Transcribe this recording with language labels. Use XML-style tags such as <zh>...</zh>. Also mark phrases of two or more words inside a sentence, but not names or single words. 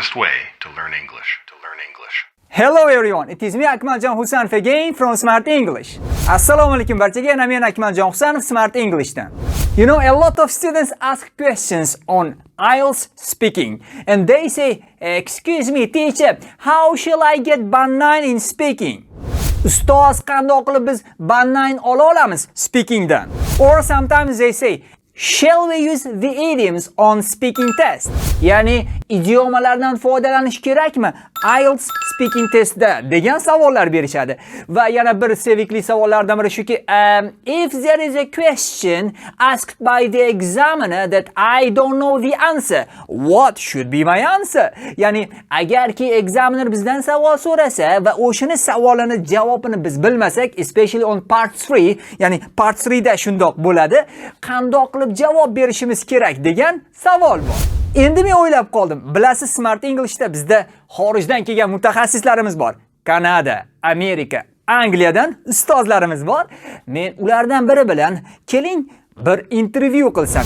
<en>Hello everyone, it is me Akmaljon Husanov again from Smart English.</en> <uz>Assalomu alaykum barchaga, men Akmaljon Husanov Smart Englishdan.</uz> <en>You know, a lot of students ask questions on IELTS speaking and they say, excuse me teacher, how shall I get band 9 in speaking?</en> <uz>Ustoz, qandoq qilib biz band 9 ola olamiz speakingdan?</uz> <en>Or sometimes they say, shall we use the idioms on speaking test?</en> <uz>Ya'ni idiomalardan foydalanish kerakmi IELTS speaking testda degan savollar berishadi. Va yana bir sevikli savollardan biri shuki,</uz> <en>if there is a question asked by the examiner that I don't know the answer, what should be my answer?</en> <uz>Ya'ni agarki examiner bizdan savol so'rasa va o'shini savolini javobini biz bilmasak,</uz> <en>especially on part 3,</en> <uz>ya'ni part 3 da shundoq bo'ladi, qandoq qilib javob berishimiz kerak degan savol bor. Endi men o'ylab qoldim. Bilasiz, Smart Englishda bizda xorijdan kelgan mutaxassislarimiz bor. Kanada, Amerika, Angliyadan ustozlarimiz bor. Men ulardan biri bilan keling bir intervyu qilsam.</uz>